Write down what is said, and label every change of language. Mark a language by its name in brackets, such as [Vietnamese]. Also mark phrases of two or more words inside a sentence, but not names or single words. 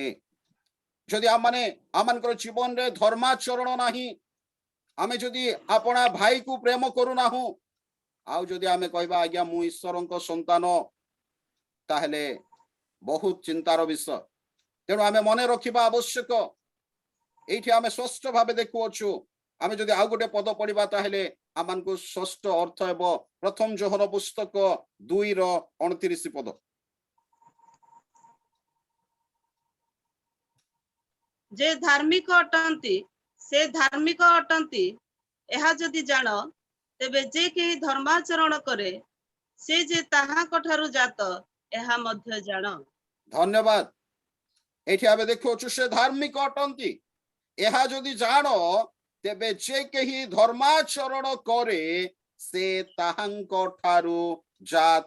[Odia] ଯଦି ଆମମାନଙ୍କର ଜୀବନରେ ଧର୍ମାଚରଣ ନାହିଁ, ଆମେ ଯଦି ଆପଣା ଭାଇକୁ ପ୍ରେମ କରୁନାହୁଁ, ଆଉ ଯଦି ଆମେ କହିବା ଆଜ୍ଞା ମୁଁ ଈଶ୍ୱରଙ୍କ ସନ୍ତାନ, ତାହେଲେ ବହୁତ ଚିନ୍ତାର ବିଷୟ। ତେଣୁ ଆମେ ମନେ ରଖିବା ଆବଶ୍ୟକ। ଏଇଠି ଆମେ ସ୍ପଷ୍ଟ ଭାବେ ଦେଖୁଅଛୁ, ଆମେ ଯଦି ଆଉ ଗୋଟେ ପଦ ପଢିବା, ତାହେଲେ ଆମମାନଙ୍କୁ ଷଷ୍ଠ ଅର୍ଥ ହେବ ପ୍ରଥମ ଯୋହନ ପୁସ୍ତକ 2:29 ପଦ। ଯେ ଧାର୍ମିକ ଅଟନ୍ତି ସେ ଧାର୍ମିକ ଅଟନ୍ତି ଏହା ଯଦି ଜାଣ ତେବେ ଯେ କେହି ଧର୍ମାଚରଣ କରେ ସେ ଯେ ତାହାଙ୍କ ଠାରୁ ଜାତ ଏହା ମଧ୍ୟ ଜାଣ। ଧନ୍ୟବାଦ। ଏଠି ଆମେ ଦେଖୁଛୁ ସେ ଧାର୍ମିକ ଅଟନ୍ତି। ଏହା ଯଦି ଜାଣ ତେବେ ଯେ କେହି ଧର୍ମାଚରଣ କରେ ସେ ତାହାଙ୍କ ଠାରୁ ଜାତ।